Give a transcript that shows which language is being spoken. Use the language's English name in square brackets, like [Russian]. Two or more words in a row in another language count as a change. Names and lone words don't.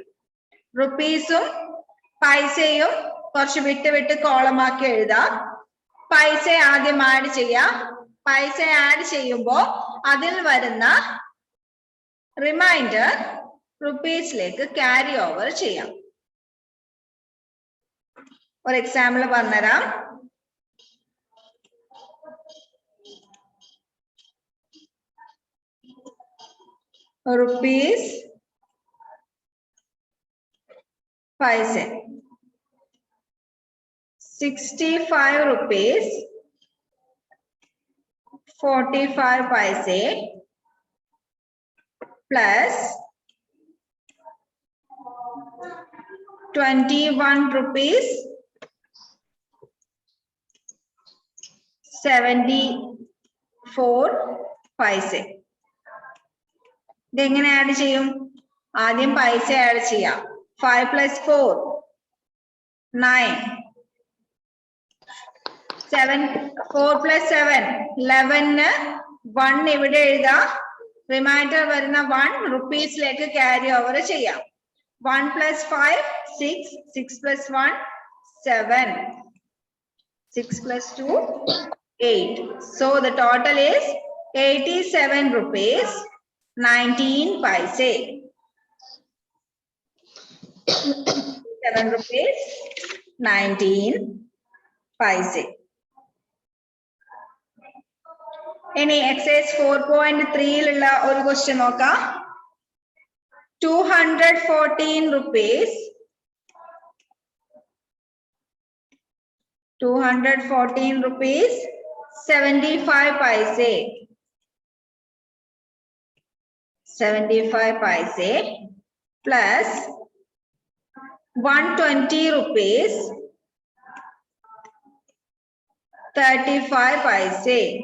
[Malayalam] റുപ്പീസും പൈസയും കുറച്ച് വിട്ട് വിട്ട് കോളമാക്കി എഴുതാം. പൈസ ആദ്യം ആഡ് ചെയ്യാം. പൈസ ആഡ് ചെയ്യുമ്പോൾ അതിൽ വരുന്ന [English] remainder rupees carry over [Malayalam] ചെയ്യാം. ഒരു എക്സാമ്പിൾ പറഞ്ഞുതരാം. [English] rupees 5 cents, 65 rupees 45 paise plus 21 rupees 74 paise. [Malayalam] ഇതെങ്ങനെ ആഡ് ചെയ്യും? ആദ്യം പൈസ ആഡ് ചെയ്യാം. [English] 5 plus 4 9, 7 4 plus 7 11 1 [Malayalam] ഇവിടെ എഴുതാം. റിമൈൻഡർ വരുന്ന 1 [English] rupees carry over [Malayalam] ചെയ്യാം. [English] 1 plus 5 6, 6 plus 1 7, 6 plus 2 8. So the total is 87 rupees 19 paise. 7 rupees 19 paise. [Malayalam] ഇനി എക്സൈസ് 4.3 ഒരു ക്വസ്റ്റ്യൻ നോക്കാം. [English] 214 rupees 75 paise. 75 paise plus 120 rupees 35 paise.